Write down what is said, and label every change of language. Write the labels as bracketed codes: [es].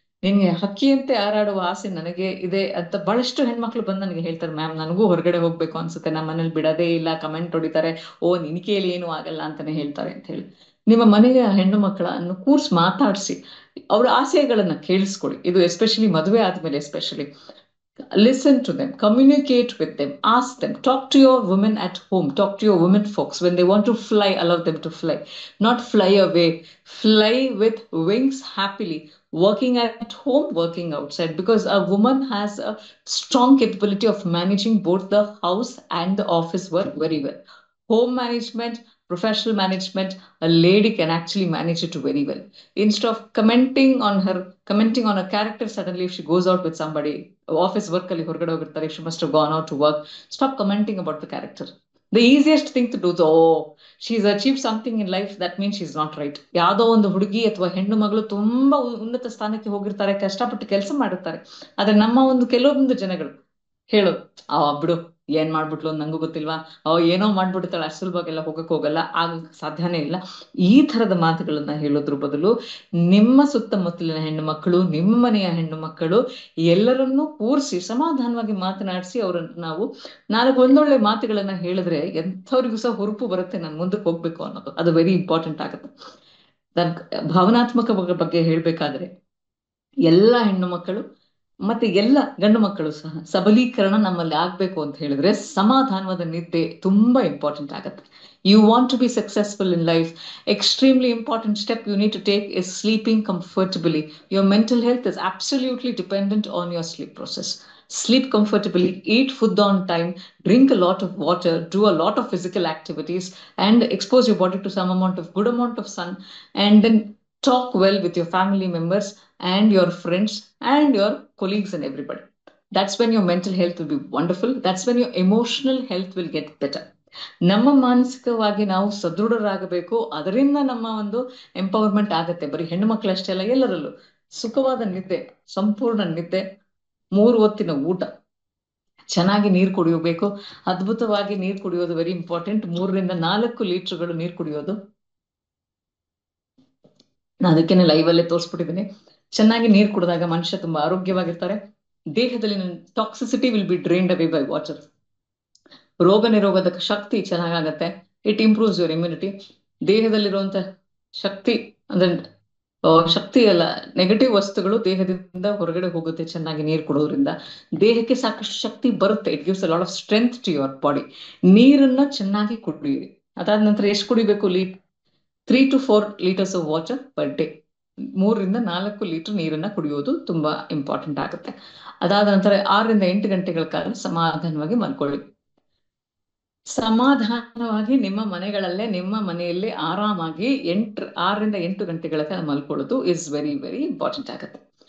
[kn] ನಿನ್ಗೆ ಹಕ್ಕಿಯಂತೆ ಹಾರಾಡುವ ಆಸೆ ನನಗೆ ಇದೆ ಅಂತ ಬಹಳಷ್ಟು ಹೆಣ್ಮಕ್ಳು ಬಂದು ನನಗೆ ಹೇಳ್ತಾರೆ, ಮ್ಯಾಮ್ ನನಗೂ ಹೊರಗಡೆ ಹೋಗ್ಬೇಕು ಅನ್ಸುತ್ತೆ, ನಮ್ಮ ಮನೇಲಿ ಬಿಡೋದೇ ಇಲ್ಲ, ಕಮೆಂಟ್ ಹೊಡಿತಾರೆ, ಓ ನಿನ್ ಕೈಲಿ ಏನು ಆಗಲ್ಲ ಅಂತಾನೆ ಹೇಳ್ತಾರೆ ಅಂತ ಹೇಳಿ. ನಿಮ್ಮ ಮನೆಯ ಹೆಣ್ಣು ಮಕ್ಕಳನ್ನು ಕೂರ್ಸಿ ಮಾತಾಡಿಸಿ ಅವ್ರ ಆಸೆಗಳನ್ನ ಕೇಳಿಸ್ಕೊಡಿ. ಇದು ಎಸ್ಪೆಷಲಿ ಮದುವೆ ಆದ್ಮೇಲೆ especially [en] listen to them, communicate with them, ask them, talk to your women at home, talk to your women folks. When they want to fly, allow them to fly, not fly away. Fly with wings happily, working at home, working outside, because a woman has a strong capability of managing both the house and the office work very well. Home management, professional management, a lady can actually manage it very well. Instead of commenting on her character, suddenly if she goes out with somebody, office work [kn] ಅಲ್ಲಿ ಹೊರಗಡೆ ಹೋಗಿರ್ತಾರೆ, [en] she must have gone out to work, stop commenting about the character. The easiest thing to do is, oh, she's achieved something in life, that means she's not right. [kn] ಯಾವ್ದೋ ಒಂದು ಹುಡುಗಿ ಅಥವಾ ಹೆಣ್ಣು ಮಗಳು ತುಂಬಾ ಉನ್ನತ ಸ್ಥಾನಕ್ಕೆ ಹೋಗಿರ್ತಾರೆ, ಕಷ್ಟಪಟ್ಟು ಕೆಲಸ ಮಾಡಿರ್ತಾರೆ, ಆದ್ರೆ ನಮ್ಮ ಒಂದು ಕೆಲವೊಂದು ಜನಗಳು ಹೇಳೋದು, ಬಿಡು ಏನ್ ಮಾಡ್ಬಿಟ್ಲು ನಂಗೂ ಗೊತ್ತಿಲ್ವಾ, ಏನೋ ಮಾಡ್ಬಿಡ್ತಾಳೆ, ಅಷ್ಟು ಸುಲಭಕ್ಕೆಲ್ಲ ಹೋಗಕ್ ಹೋಗಲ್ಲ, ಆಗ ಸಾಧ್ಯನೇ ಇಲ್ಲ. ಈ ತರದ ಮಾತುಗಳನ್ನ ಹೇಳೋದ್ರ ಬದಲು ನಿಮ್ಮ ಸುತ್ತಮುತ್ತಲಿನ ಹೆಣ್ಣು ಮಕ್ಕಳು, ನಿಮ್ಮ ಮನೆಯ ಹೆಣ್ಣು ಮಕ್ಕಳು ಎಲ್ಲರನ್ನೂ ಕೂರಿಸಿ ಸಮಾಧಾನವಾಗಿ ಮಾತನಾಡಿಸಿ ಅವರನ್ನು ನಾವು 4 ಒಂದೊಳ್ಳೆ ಮಾತುಗಳನ್ನ ಹೇಳಿದ್ರೆ ಎಂಥವ್ರಿಗೂ ಸಹ ಹುರುಪು ಬರುತ್ತೆ, ನಾನು ಮುಂದಕ್ಕೆ ಹೋಗ್ಬೇಕು ಅನ್ನೋದು. ಅದು [en] very important [kn] ಆಗುತ್ತೆ. ಭಾವನಾತ್ಮಕ ಬಗ್ಗೆ ಹೇಳ್ಬೇಕಾದ್ರೆ ಎಲ್ಲ ಹೆಣ್ಣು ಮಕ್ಕಳು ಮತ್ತೆ ಎಲ್ಲ ಗಂಡು ಮಕ್ಕಳು ಸಹ ಸಬಲೀಕರಣ ನಮ್ಮಲ್ಲಿ ಆಗ್ಬೇಕು ಅಂತ ಹೇಳಿದ್ರೆ ಸಮಾಧಾನವಾದ ನಿದ್ದೆ ತುಂಬಾ ಇಂಪಾರ್ಟೆಂಟ್ ಆಗುತ್ತೆ. [en] You want to be successful in life, extremely important step you need to take is sleeping comfortably. Your mental health is absolutely dependent on your sleep process. Sleep comfortably, eat food on time, drink a lot of water, do a lot of physical activities, and expose your body to some good amount of sun, and then talk well with your family members and your friends and your colleagues and everybody. That's when your mental health will be wonderful. That's when your emotional health will get better. [kn] ನಮ್ಮ ಮಾನಸಿಕವಾಗಿ ನಾವು ಸದೃಢರಾಗಬೇಕು, ಅದರಿಂದ ನಮ್ಮ ಒಂದು empowerment ಆಗತ್ತೆ. ಬರೀ ಹೆಣ್ಣು ಮಕ್ಕಳಷ್ಟೇ ಅಲ್ಲ, ಎಲ್ಲರಲ್ಲೂ ಸುಖವಾದ ನಿದ್ದೆ, ಸಂಪೂರ್ಣ ನಿದ್ದೆ, 3 ಹೊತ್ತಿನ ಊಟ, ಚೆನ್ನಾಗಿ ನೀರು ಕುಡಿಯಬೇಕು. ಅದ್ಭುತವಾಗಿ ನೀರು ಕುಡಿಯೋದು [en] Very important. [kn] 3ರಿಂದ 4 ಲೀಟರ್ಗಳು ನೀರು ಕುಡಿಯೋದು, ನಾನು ಅದಕ್ಕೇನೆ ಲೈವ್ ಅಲ್ಲೇ ತೋರಿಸ್ಬಿಟ್ಟಿದ್ದೀನಿ. ಚೆನ್ನಾಗಿ ನೀರು ಕುಡಿದಾಗ ಮನುಷ್ಯ ತುಂಬಾ ಆರೋಗ್ಯವಾಗಿರ್ತಾರೆ. ದೇಹದಲ್ಲಿ [en] Toxicity will be drained away by water. [kn] ರೋಗ ನಿರೋಧಕ ಶಕ್ತಿ ಚೆನ್ನಾಗತ್ತೆ. [en] It improves your immunity. [kn] ದೇಹದಲ್ಲಿರುವಂತ ಶಕ್ತಿ ಅಂದ್ರೆ ಶಕ್ತಿ ಅಲ್ಲ, ನೆಗೆಟಿವ್ ವಸ್ತುಗಳು ದೇಹದಿಂದ ಹೊರಗಡೆ ಹೋಗುತ್ತೆ ಚೆನ್ನಾಗಿ ನೀರು ಕುಡೋದ್ರಿಂದ. ದೇಹಕ್ಕೆ ಸಾಕಷ್ಟು ಶಕ್ತಿ ಬರುತ್ತೆ. [en] It gives a lot of strength to your body. [kn] ನೀರನ್ನ ಚೆನ್ನಾಗಿ ಕುಡಿಯಿರಿ. ಅದಾದ ನಂತರ ಎಷ್ಟು ಕುಡಿಬೇಕು? [en] 3 to 4 liters of water per day. [kn] 3ರಿಂದ 4 litre ನೀರನ್ನ ಕುಡಿಯೋದು ತುಂಬಾ ಇಂಪಾರ್ಟೆಂಟ್ ಆಗುತ್ತೆ. ಅದಾದ ನಂತರ 6ರಿಂದ 8 ಗಂಟೆಗಳ ಕಾಲ ಸಮಾಧಾನವಾಗಿ ಮಲ್ಕೊಳ್ಳಿ. ಸಮಾಧಾನವಾಗಿ ನಿಮ್ಮ ಮನೆಗಳಲ್ಲೇ, ನಿಮ್ಮ ಮನೆಯಲ್ಲಿ ಆರಾಮಾಗಿ 6ರಿಂದ 8 ಗಂಟೆಗಳ ಕಾಲ ಮಲ್ಕೊಳ್ಳೋದು [en] is very very important [kn] ಆಗುತ್ತೆ.